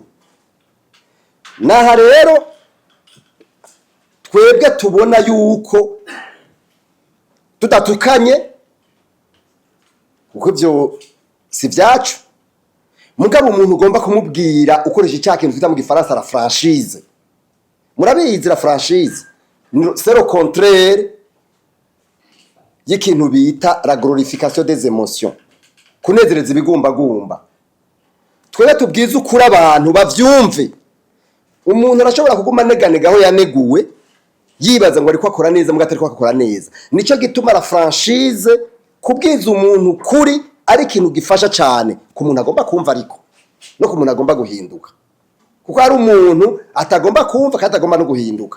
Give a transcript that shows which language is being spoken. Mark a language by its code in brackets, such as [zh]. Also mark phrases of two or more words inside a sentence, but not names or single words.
[rn] Naha rero twebwe tubona yuko tudatukanye, kuko ivyo si vyacu, mugabo umuntu ugomba kumubwira ukoresha icyakintu twita mu gifaransa [fr] la franchise. Murabizi la franchise c'est le contraire [rn] y'ikintu bita [fr] la glorification des émotions, [rn] kunezereza ibigumbagumba. Twebwe tubwiza ukuri abantu bavyumve. Umuntu arashobora kuguma neganega aho yaneguwe, yibaza ngo ariko akora neza muga atari ko akora neza. Nico gituma [fr] la franchise [rn] kubwiza umuntu kuri ari ikintu gifasha cyane ku muntu agomba kumva, ariko no ku muntu agomba guhinduka, kuko hari umuntu atagomba kumva kandi atagomba no guhinduka.